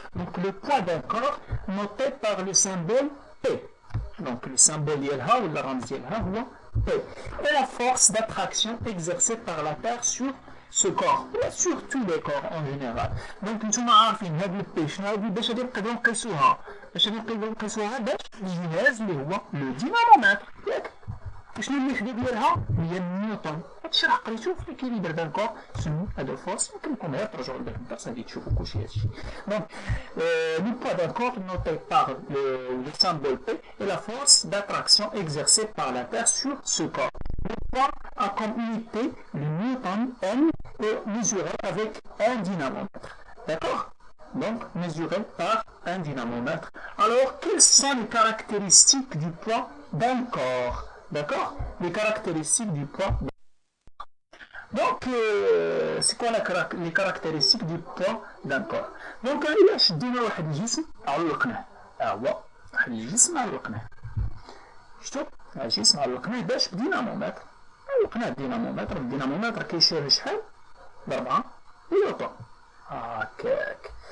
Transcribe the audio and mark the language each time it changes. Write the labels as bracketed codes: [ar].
[fr] Donc le poids d'un corps noté par le symbole P. Donc le symbole [ar] ديالها ولا الرمز ديالها هو P. [fr] Et la force d'attraction exercée par la Terre sur ce corps, et sur tous les corps en général. [ar] Donc نتوما عارفين هاد البي شنو هادي، باش غادي نقدروا نقيسوها باش الجهاز اللي هو لو دينامومتر. ياك شنو الوحده ديالها؟ هي نيوتن. هادشي راه قريتو في [fr] ليكيليبر دان كور سومي ا دو فورس. [ar] يمكن لكم غير ترجعوا لذاك الدرس غادي تشوفوا كلشي هادشي. دونك لو بوا دان كور [fr] noté par le symbole P et la force d'attraction exercée par la Terre sur ce corps. Le poids a comme unité le newton N et mesuré avec un dynamomètre. D'accord? Donc mesuré par un dynamomètre. Alors quelles sont les caractéristiques du poids d'un corps? D'accord? Les caractéristiques du poids. Donc, c'est quoi les caractéristiques du poids d'un corps? [ar] Donc, إلا شدينا واحد الجسم علقناه، هو واحد الجسم علقناه. شفتوا؟ الجسم علقناه باش بدينامومتر. علقناه بدينامومتر. الدينامومتر كيشير شحال؟ ب4 نيوتن. هكاك.